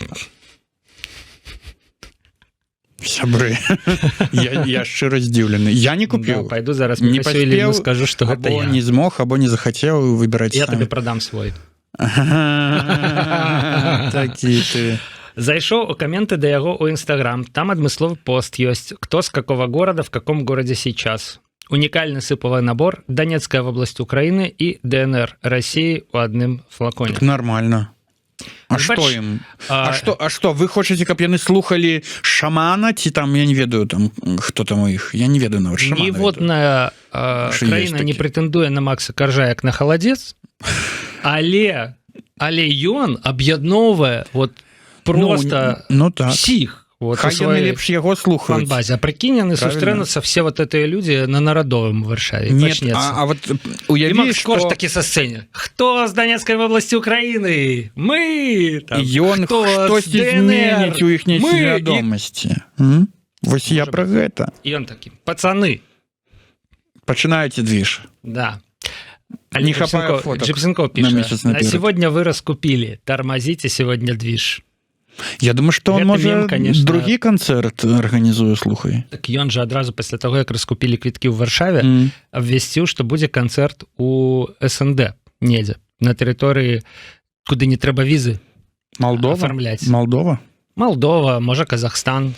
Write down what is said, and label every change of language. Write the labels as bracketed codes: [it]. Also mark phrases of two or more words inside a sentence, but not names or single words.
[be] Сябры, я шчыра здзіўлены. Я не купіў. Пайду зараз Міхасю Іліну скажу, што гэта я. Або не змог, або не захацеў выбіраць самі. Я табе прадам свой. Такі ты... Зайшоў у каменты да яго ў Инстаграм. Там адмысловы пост ёсць. [ru] Кто с какого города, в каком городе сейчас. Уникальный сыповый набор. Донецкая область Украины и ДНР России [be] у адным флаконе. Так нормально. А што ім? А што, вы хочаце, каб яны слухалі шамана, ці там, я не ведаю, там, хто там у іх? Я не ведаю нават шамана. Ніводная краіна не прэтэндуе на Макса Коржа як на халадзец, але ён аб'ядноўвае [ru] вот просто [be] всіх. Вот, хай яны лепш яго слухаюць. А прикинь, яны сустрэнуцца все вот этыя людзі на Нарадовым в Варшаве. Нет, а вот уяві, Макс Корж такі са сцэне. Хто з Донецкай вобласці Украіны? Мы! Ён хтосьці зменіць у іхняй свядомасці. Вось я пра гэта. Ён такі, пацаны. Пачынаеце движ. Да. Не хапае фоток. [ru] Джипсенков піша, на сегодня вы раскупили, тормозите сегодня движ. [be] Я думаю, што он можа другі канцэрт арганізуе, слухай. Так ён жа адразу пасля таго, як раскупілі квіткі ў Варшаве, абвясціў, што будзе канцэрт у СНД недзе, на тэрыторыі, куды не трэба візы афармляць. Молдова, можа Казахстан.